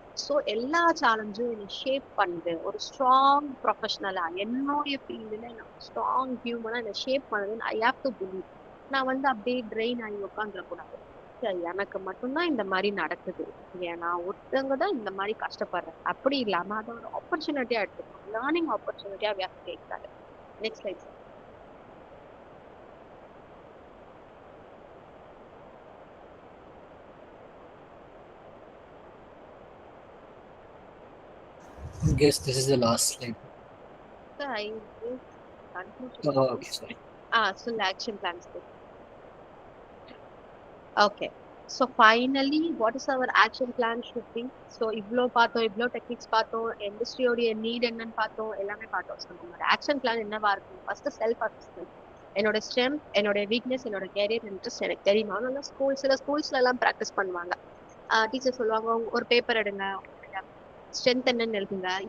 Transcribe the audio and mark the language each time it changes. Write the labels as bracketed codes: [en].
[ta] So எல்லா சேலஞ்சும் என்னை shape பண்ணுது. ஒரு ஸ்ட்ராங் ப்ரொஃபஷனலா என்னுடைய ஃபீல்டுல ஸ்ட்ராங் ஹியூமனா என்னை ஷேப் பண்ணுதுன்னு [en] I have to believe. [ta] நான் வந்து அப்படியே ட்ரெயின் ஆகி உட்காந்துடக்கூடாது. எனக்கு மட்டும்தான் இந்த மாதிரி நடக்குது, ஏன்னா ஒருத்தவங்க தான் இந்த மாதிரி கஷ்டப்படுறேன் அப்படி இல்லாம அதை ஒரு ஆப்பர்ச்சுனிட்டியா எடுத்துக்கணும். Learning ஆப்பர்ச்சுனிட்டியா [en] we have to take that. Next slide, sir. I guess this is the last slide. Sir, I will conclude. Oh, okay, sorry. So action plans. Okay. So finally, what is our action plan should be? [ta] So இவ்ளோ பார்த்தோம், இவ்ளோ techniques பார்த்தோம், இண்டஸ்ட்ரியோடைய NEET என்னன்னு பார்த்தோம், எல்லாமே பார்த்தோம். So நம்மளோட action plan என்னவா இருக்கும்? First self assessment. என்னோட ஸ்ட்ரென்த், என்னோட வீக்னஸ், என்னோட கேரியர் இன்ட்ரெஸ்ட் எனக்கு தெரியும். அதனால சில ஸ்கூல்ஸ்ல எல்லாம் ப்ராக்டிஸ் பண்ணுவாங்க. டீச்சர் சொல்லுவாங்க, ஒரு பேப்பர் எடுங்க, ஸ்ட்ரென்த் என்னன்னு எழுதுங்க.